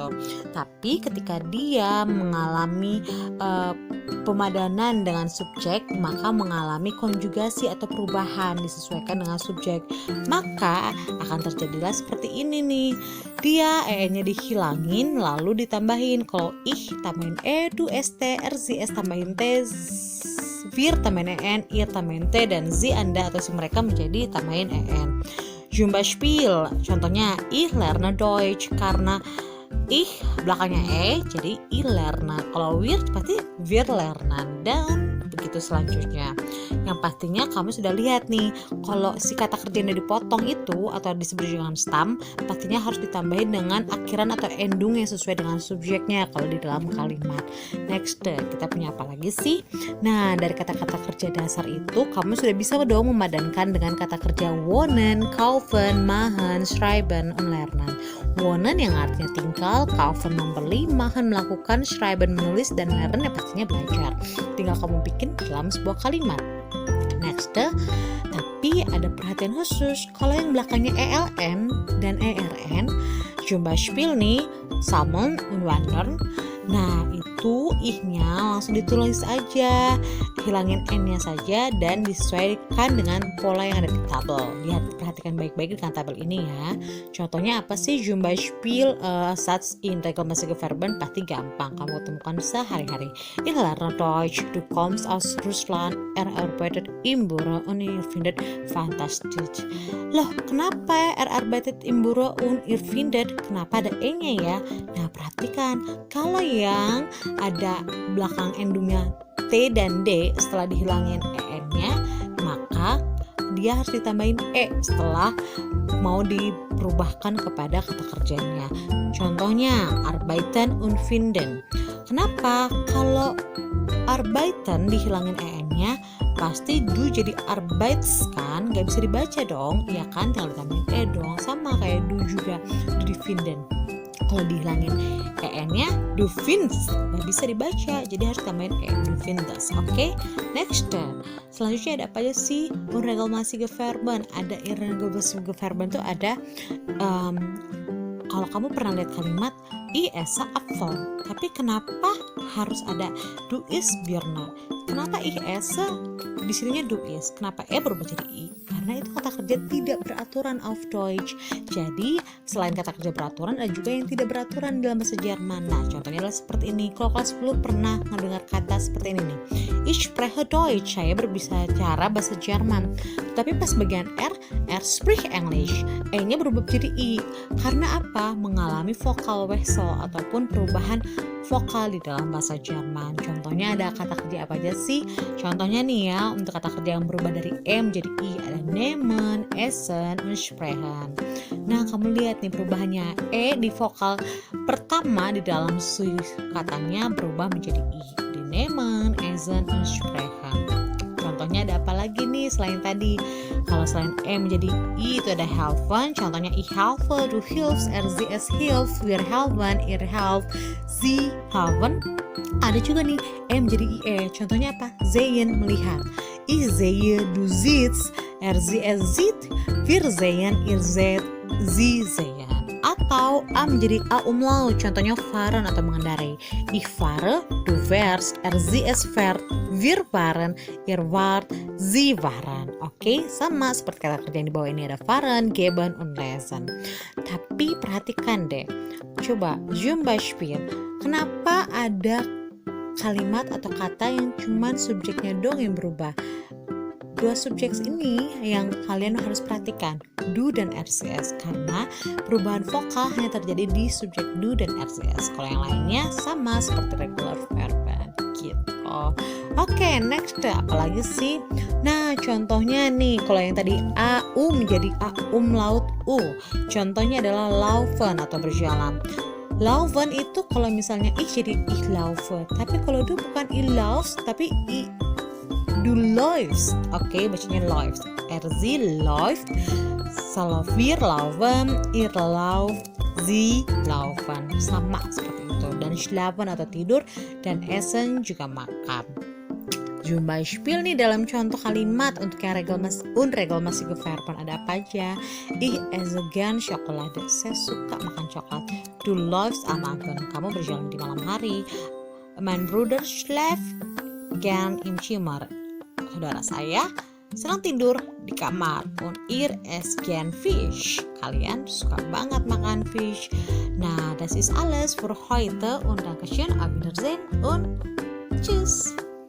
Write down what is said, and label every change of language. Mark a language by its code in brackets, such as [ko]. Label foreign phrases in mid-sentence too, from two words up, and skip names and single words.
[id] Tapi ketika dia mengalami pemadanan dengan subjek, maka mengalami konjugasi atau perubahan disesuaikan dengan subjek. Maka akan terjadilah seperti ini nih. Dia E-nya dihilangin lalu ditambahin. Kalau ich tambahin E, du, ST, RZ, tambahin T, wir tambahin EN, ihr tambahin T, dan Sie Anda atau si mereka menjadi tambahin EN. [de] Zum Beispiel, contohnya ich lerne Deutsch, [id] karena ich belakangnya E jadi [de] ich lerne. Kalau wir pasti wir lernen, [id] dan begitu selanjutnya. Yang pastinya kamu sudah lihat nih, kalau si kata kerjanya dipotong itu atau disebut dengan stam, pastinya harus ditambahin dengan akhiran atau endung yang sesuai dengan subjeknya kalau di dalam kalimat. Next, kita punya apa lagi sih? Nah, dari kata-kata kerja dasar itu kamu sudah bisa dong memadankan dengan kata kerja [de] wohnen, kaufen, machen, schreiben, und lernen. [id] Wohnen yang artinya tinggal, kaufen membeli, machen melakukan, schreiben menulis, dan lernen yang pastinya belajar. Tinggal kamu bikin dalam sebuah kalimat. Next, tapi ada perhatian khusus. Kalau yang belakangnya ELN dan ERN, [de] zum Beispiel [id] nih, [de] sammeln und wandern. [id] Nah, itu ih-nya langsung ditulis aja, hilangin n-nya saja dan disesuaikan dengan pola yang ada di tabel. Lihat, perhatikan baik-baik dengan tabel ini ya. Contohnya apa sih? [de] Zum Beispiel Satz in regelmäßige Verben [id] pasti gampang kamu temukan sehari-hari. [de] Ich lerne Deutsch, du kommst aus Russland, arbeitet im Büro und ihr findet fantastisch. [id] Loh, kenapa [de] arbeitet im Büro und ihr findet? [id] Kenapa ada e-nya ya? Nah, perhatikan, kalau yang ada belakang endungnya T dan D setelah dihilangin EN-nya, maka dia harus ditambahin E setelah mau diperubahkan kepada kata kerjanya. Contohnya, [de] arbeiten und finden. [id] Kenapa? Kalau arbeiten dihilangin EN-nya, pasti du jadi arbeits kan, gak bisa dibaca dong, ya kan, tinggal ditambahin E dong. Sama kayak du juga, du di finden. Kalau dihilangin EN-nya, [de] du findest, [id] nggak bisa dibaca, jadi harus tambahin E, [de] du findest. [id] Oke, next. Selanjutnya ada apa aja sih? [de] Unregelmäßige Verben. [id] Ada [de] unregelmäßige Verben [id] tuh ada kalau kamu pernah lihat kalimat [de] ich esse Apfel, [id] tapi kenapa harus ada [de] du isst Birne? [id] Kenapa [de] ich esse [id] di sininya [de] du isst? [id] Kenapa E berubah jadi I? Karena karena itu kata kerja tidak beraturan [de] auf Deutsch. [id] Jadi selain kata kerja beraturan ada juga yang tidak beraturan dalam bahasa Jerman. Nah contohnya adalah seperti ini. Kalau kelas 10 pernah mendengar kata seperti ini nih, [de] ich spreche Deutsch, [id] saya berbicara bahasa Jerman. Tapi pas bagian R [de] spricht English, [id] E-nya berubah jadi I. Karena apa? Mengalami vokal wechsel ataupun perubahan vokal di dalam bahasa Jerman. Contohnya ada kata kerja apa aja sih? Contohnya nih ya, untuk kata kerja yang berubah dari E menjadi I ada [de] nehmen, essen, und sprechen. [id] Nah, kamu lihat nih perubahannya. E di vokal pertama di dalam katanya berubah menjadi I. Di [de] nehmen, essen, und sprechen. [id] Contohnya ada apa lagi nih selain tadi? Kalau selain E menjadi I itu ada helfen. [de] Contohnya ich helfe, du hilfst, es hilft, wir helfen, ihr helft, sie helfen. [id] Ada juga nih E menjadi IE. Contohnya apa? Sehen, melihat. [de] Ich sehe, du siehst, es sieht, wir sehen, ihr seht, sie sehen. [id] Atau A menjadi A umlaut, contohnya fahren atau mengendarai. [de] Ich fahre, du fährst, es fährt, wir fahren, ihr wart, sie waren. [id] Oke, sama seperti kata kerja yang di bawah ini ada [de] fahren, geben, und lesen. [id] Tapi perhatikan deh, coba [de] zum Beispiel, [id] kenapa ada kalimat atau kata yang cuman subjeknya dong yang berubah? Dua subjek ini yang kalian harus perhatikan, du dan RCS, karena perubahan vokal hanya terjadi di subjek du dan RCS. Kalau yang lainnya sama seperti [en] regular verb [id] gitu. Oke, next apalagi sih? Nah, contohnya nih, kalau yang tadi AU menjadi A umlaut U. Contohnya adalah laufen atau berjalan. Laufen itu kalau misalnya ich jadi [de] ich laufe, [id] tapi kalau [de] du bukan ich laufst, tapi du läufst. [id] Oke, bacanya läuft. [de] Sie läuft, wir laufen, ihr lauft, sie laufen. [id] Sama seperti itu. Dan schlafen atau tidur, dan essen juga makan. [de] Zum Beispiel [id] nih dalam contoh kalimat untuk yang [de] regelmäßige Verben [id] ada apa aja? [de] Ich esse gern Schokolade. [id] Saya suka makan coklat. [de] Du läufst am Abend. [id] Kamu berjalan di malam hari. [de] Mein Bruder schläft gern im Zimmer. [id] Saudara saya senang tidur di kamar. [de] Und ihr esst gern Fisch. [id] Kalian suka banget makan fish. Nah, [de] das ist alles für heute und Dankeschön, auf Wiedersehen und tschüss.